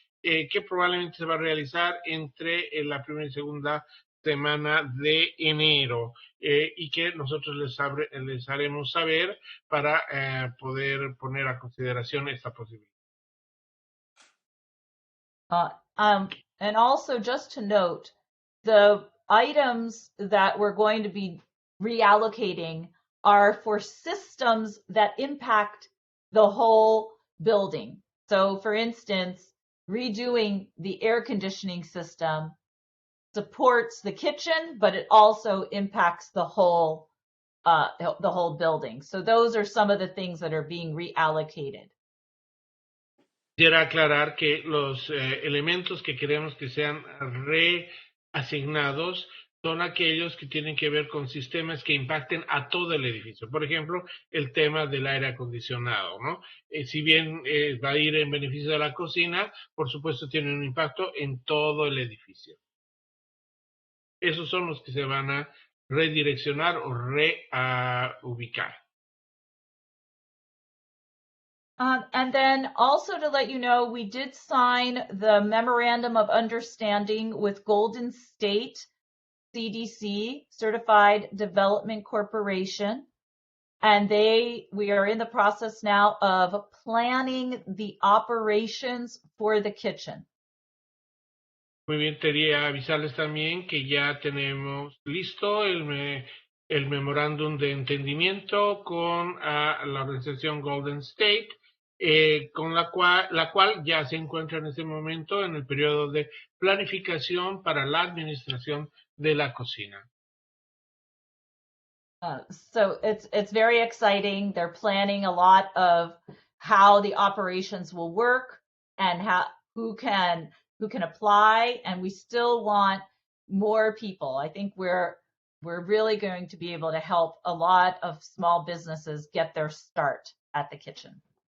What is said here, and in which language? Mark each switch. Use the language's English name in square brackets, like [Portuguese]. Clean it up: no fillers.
[Spanish] que probablemente se va a realizar entre la primera y segunda semana de enero y que nosotros les haremos saber para poder poner a consideración esta posibilidad. [English] And also just to note, the items that we're going to be reallocating are for systems that impact the whole building. So for instance, redoing the air conditioning system supports the kitchen, but it also impacts the whole building. So those are some of the things that are being reallocated. [Spanish] Quisiera aclarar que los elementos que queremos que sean reasignados son aquellos que tienen que ver con sistemas que impacten a todo el edificio. Por ejemplo, el tema del aire acondicionado, ¿no? Si bien va a ir en beneficio de la cocina, por supuesto tiene un impacto en todo el edificio. Esos son los que se van a redireccionar o reubicar. [English] And then also to let you know, we did sign the Memorandum of Understanding with Golden State CDC, Certified Development Corporation. And we are in the process now of planning the operations for the kitchen. [Spanish] Muy bien, quería avisarles también que ya tenemos listo el memorándum de entendimiento con la organización Golden State, con la cual ya se encuentra en este momento en el periodo de planificación para la administración de la cocina. [English] So it's very exciting. They're planning a lot of how the operations will work and who can apply, and we still want more people. I think we're really going to be able to help a lot of small businesses get their start at the kitchen.